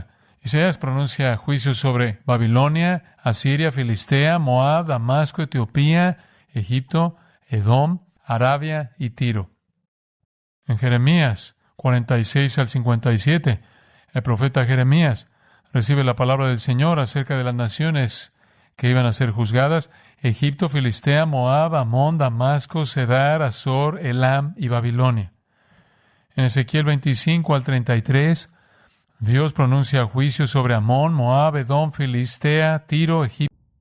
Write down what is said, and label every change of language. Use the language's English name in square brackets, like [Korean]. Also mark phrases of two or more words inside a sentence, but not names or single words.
[Spanish] Isaías pronuncia juicios sobre Babilonia, Asiria, Filistea, Moab, Damasco, Etiopía, Egipto, Edom, Arabia y Tiro. En Jeremías 46 al 57, el profeta Jeremías recibe la palabra del Señor acerca de las naciones que iban a ser juzgadas: Egipto, Filistea, Moab, Amón, Damasco, Cedar, Azor, Elam y Babilonia. En Ezequiel 25 al 33, Dios pronuncia juicio sobre Amón, Moab, Edom, Filistea, Tiro, Egipto,